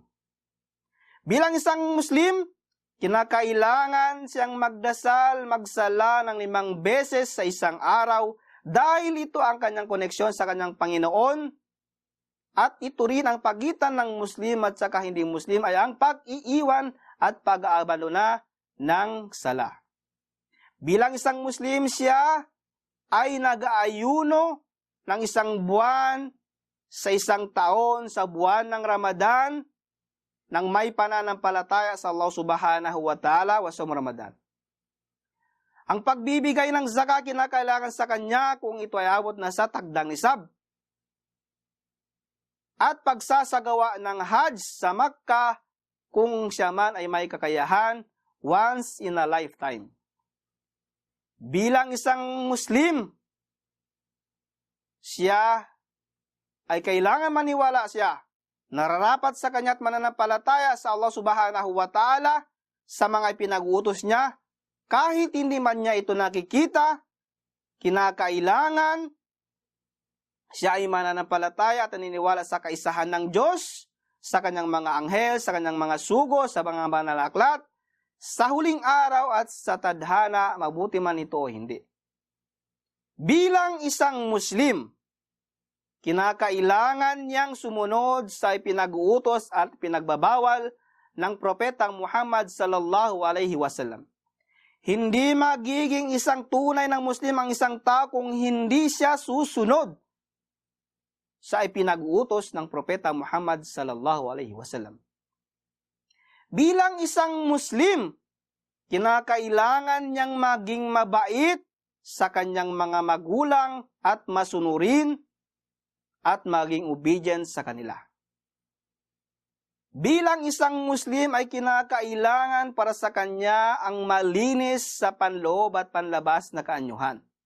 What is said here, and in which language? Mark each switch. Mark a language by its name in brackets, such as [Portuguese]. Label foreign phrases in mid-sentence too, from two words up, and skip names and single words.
[Filipino] Bilang isang Muslim, kinakailangan siyang magdasal, magsala ng 5 beses sa isang araw dahil ito ang kanyang koneksyon sa kanyang Panginoon at ito rin ang pagitan ng Muslim at saka hindi Muslim ay ang pag-iiwan at pag-aabalona ng sala. Bilang isang Muslim, siya ay nag-aayuno ng 1 buwan sa 1 taon sa buwan ng Ramadan nang may pananampalataya sa Allah [Arabic] subhanahu wa ta'ala wa [Filipino] sa Ramadan. Ang pagbibigay ng zakat kinakailangan sa kanya kung ito ay abot na sa tagdang nisab. At pagsasagawa ng Hajj sa Makkah kung siya man ay may kakayahan [English] once in a lifetime. [Filipino] Bilang isang Muslim, siya ay kailangan maniwala siya, nararapat sa kanya't mananampalataya sa Allah subhanahu [Arabic] wa ta'ala [Filipino] sa mga ipinag-uutos niya, kahit hindi man niya ito nakikita, kinakailangan siya ay mananampalataya at naniniwala sa kaisahan ng Diyos, sa kanyang mga anghel, sa kanyang mga sugo, sa mga banal na aklat, sa huling araw at sa tadhana, mabuti man ito o hindi. Bilang isang Muslim, kinakailangan niyang sumunod sa ipinag-uutos at pinagbabawal ng Propetang Muhammad [Arabic] sallallahu alaihi wasallam. [Filipino] Hindi magiging isang tunay ng Muslim ang isang tao kung hindi siya susunod sa ipinag-uutos ng Propeta Muhammad [Arabic] sallallahu alaihi wasallam. [Filipino] Bilang isang Muslim, kinakailangan niyang maging mabait sa kanyang mga magulang at masunurin at maging obedient sa kanila. Bilang isang Muslim ay kinakailangan para sa kanya ang malinis sa panloob at panlabas na kaanyuhan.